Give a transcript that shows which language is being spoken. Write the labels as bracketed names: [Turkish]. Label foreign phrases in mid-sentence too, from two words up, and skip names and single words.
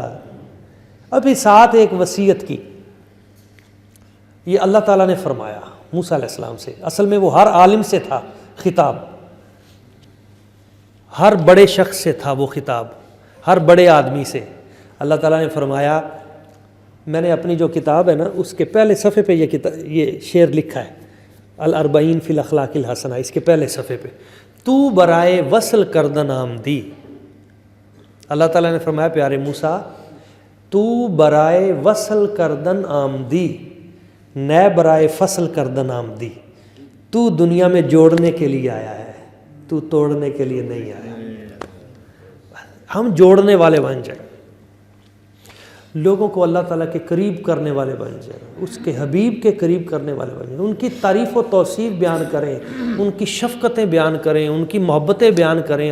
[Urdu] ابھی ساتھ ایک وصیت کی، یہ اللہ تعالیٰ نے فرمایا موسیٰ [Arabic] علیہ السلام [Urdu] سے، اصل میں وہ ہر عالم سے تھا خطاب، ہر بڑے شخص سے تھا وہ خطاب، ہر بڑے آدمی سے۔ اللہ تعالیٰ نے فرمایا، میں نے اپنی جو کتاب ہے نا اس کے پہلے صفحے پہ یہ شعر لکھا ہے، الاربعین فی الاخلاق الحسنہ، اس کے پہلے صفحے پہ، [Persian] تو برائے وصل کردن آمدی۔ [Urdu] اللہ تعالیٰ نے فرمایا پیارے موسیٰ، [Persian] تو برائے وصل کردن آمدی، نئے برائے فصل کردن آمدی۔ [Urdu] تو دنیا میں جوڑنے کے لیے آیا ہے، تو توڑنے کے لیے نہیں آیا۔ ہم جوڑنے والے بن جائیں، لوگوں کو اللہ تعالیٰ کے قریب کرنے والے بن جائیں، اس کے حبیب کے قریب کرنے والے بن جائیں، ان کی تعریف و توصیف بیان کریں، ان کی شفقتیں بیان کریں، ان کی محبتیں بیان کریں۔